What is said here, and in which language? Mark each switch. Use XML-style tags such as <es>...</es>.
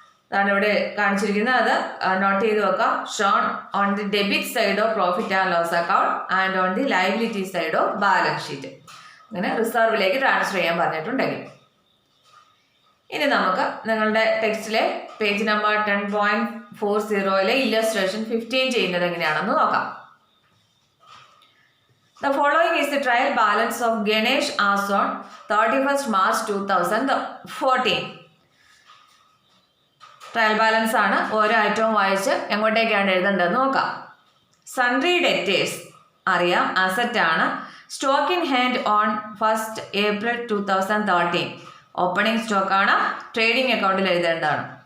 <ml>അതാണ് ഇവിടെ കാണിച്ചിരിക്കുന്നത്. അത് നോട്ട് ചെയ്ത് വെക്കാം.</ml> <en>Shown on the debit side of profit and loss account and on the liability side of balance sheet.</en> <ml>അങ്ങനെ റിസർവിലേക്ക് ട്രാൻസ്ഫർ ചെയ്യാൻ പറഞ്ഞിട്ടുണ്ടെങ്കിൽ. ഇനി നമുക്ക് നിങ്ങളുടെ ടെക്സ്റ്റിലെ പേജ് നമ്പർ 10.40 ഇല്ലസ്ട്രേഷൻ 15 ചെയ്യുന്നത് എങ്ങനെയാണെന്ന് നോക്കാം.</ml> <en>The following is the trial balance of Ganesh as on 31st March 2014.</en> <ml>Trial balance ആണ്. ഓരോ ഐറ്റവും വായിച്ച് എങ്ങോട്ടേക്കാണ് എഴുതേണ്ടതെന്ന് നോക്കാം. സൺട്രി ഡെറ്റേഴ്സ് അറിയാം, അസറ്റ് ആണ്. Stock in hand on 1st April 2013 opening stock ആണ്, ട്രേഡിംഗ് അക്കൗണ്ടിൽ എഴുതേണ്ടതാണ്.</ml>